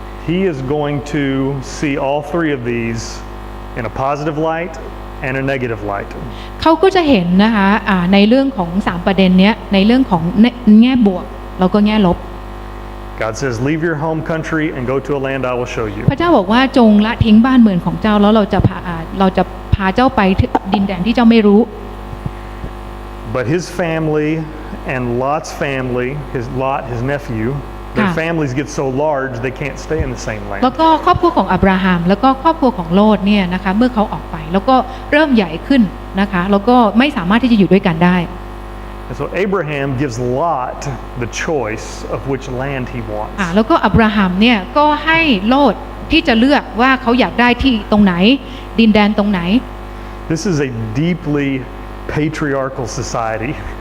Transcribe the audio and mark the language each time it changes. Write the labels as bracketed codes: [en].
[en] He is going to see all 3 of these in a positive light and a negative light. [th] เขาก็จะเห็นนะคะในเรื่องของ3ประเด็นเนี้ยในเรื่องของแง่บวกแล้วก็แง่ลบ [en] God says, leave your home country and go to a land I will show you. [th] พระเจ้าบอกว่าจงละทิ้งบ้านเมืองของเจ้าแล้วเราจะพาเจ้าไปดินแดนที่เจ้าไม่รู้ [en] But his family and Lot's family, his nephew, their families get so large they can't stay in the same land. [th] แล้วก็ครอบครัวของอับราฮัมแล้วก็ครอบครัวของโลดเนี่ยนะคะเมื่อเขาออกไปแล้วก็เริ่มใหญ่ขึ้นนะคะแล้วก็ไม่สามารถที่จะอยู่ด้วยกันได้ [en] And so Abraham gives Lot the choice of which land he wants. [th] แล้วก็อับราฮัมเนี่ยก็ให้โลดที่จะเลือกว่าเขาอยากได้ที่ตรงไหนดินแดนตรงไหน [en] This is a deeply patriarchal society.